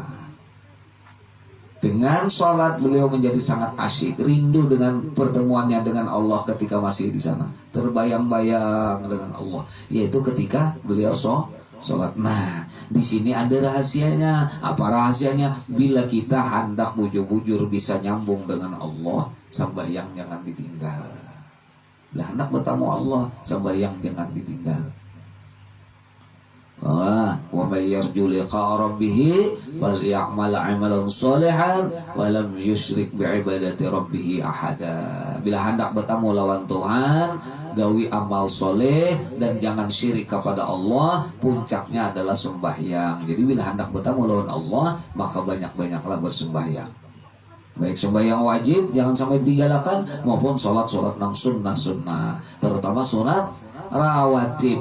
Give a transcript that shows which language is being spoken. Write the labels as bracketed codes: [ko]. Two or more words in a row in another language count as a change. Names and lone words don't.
[id] Dengan sholat beliau menjadi sangat asyik, rindu dengan pertemuannya dengan Allah ketika masih di sana, terbayang-bayang dengan Allah, yaitu ketika beliau sholat. Nah, di sini ada rahasianya. Apa rahasianya? [bjn] Bila kita hendak bujur-bujur bisa nyambung dengan Allah, sembahyang jangan ditinggal. [id] Bila hendak bertemu Allah, sembahyang jangan ditinggal. [ar] ومن يرجو لقاء ربه فليعمل عملا صالحا ولم يشرك بعبادة ربه أحدا. [bjn] Bila hendak bertemu lawan Tuhan, gawi amal soleh dan jangan syirik kepada Allah, puncaknya adalah sembahyang. Jadi bila hendak bertemu lawan Allah, maka banyak-banyaklah bersembahyang. Baik sembahyang wajib jangan sampai ditinggalkan, maupun sholat-sholat nang sunnah-sunnah, terutama sunat rawatib.